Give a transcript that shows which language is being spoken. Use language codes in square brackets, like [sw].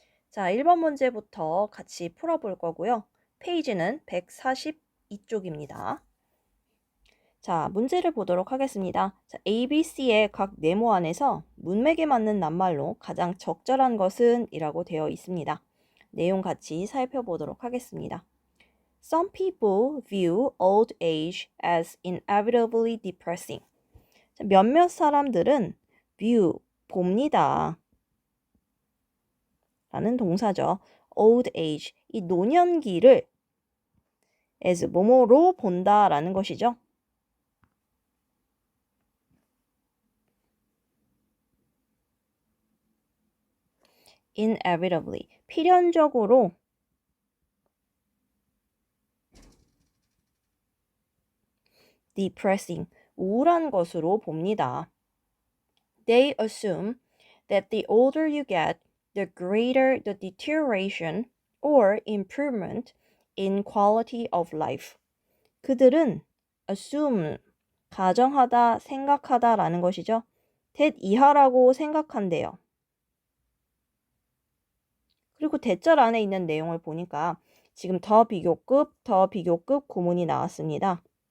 [ko] 자, 1번 문제부터 같이 풀어볼 거고요. 페이지는 142쪽입니다. 자, 문제를 보도록 하겠습니다. 자, ABC의 각 네모 안에서 문맥에 맞는 낱말로 가장 적절한 것은 이라고 되어 있습니다. 내용 같이 살펴보도록 하겠습니다. [en] Some people view old age as inevitably depressing. [ko] 몇몇 사람들은 [en] view, [ko] 봅니다. 라는 동사죠. [en] old age, [ko] 이 노년기를 as 뭐뭐로 본다라는 것이죠. [en] inevitably, [ko] 필연적으로 [en] depressing, [ko] 우울한 것으로 봅니다. [en] They assume that the older you get, the greater the deterioration or improvement in quality of life. [ko] 그들은 [en] assume, [ko] 가정하다, 생각하다라는 것이죠. that 이하라고 생각한대요. 그리고 대절 안에 있는 내용을 보니까 지금 더 비교급 구문이 나왔습니다.